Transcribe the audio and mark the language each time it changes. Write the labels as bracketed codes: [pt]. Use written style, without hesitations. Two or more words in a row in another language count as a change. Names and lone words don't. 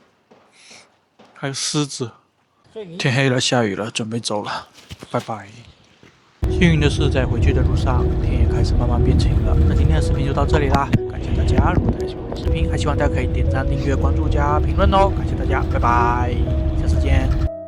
[zh] 還有獅子。天黑了，下雨了，準備走了，拜拜。幸運的是，在回去的路上，天也開始慢慢變晴了。那今天的視頻就到這裡啦，感謝大家！如果大家喜歡我的視頻，還希望大家可以點讚、訂閱、關注加評論哦。感謝大家，拜拜，下次見。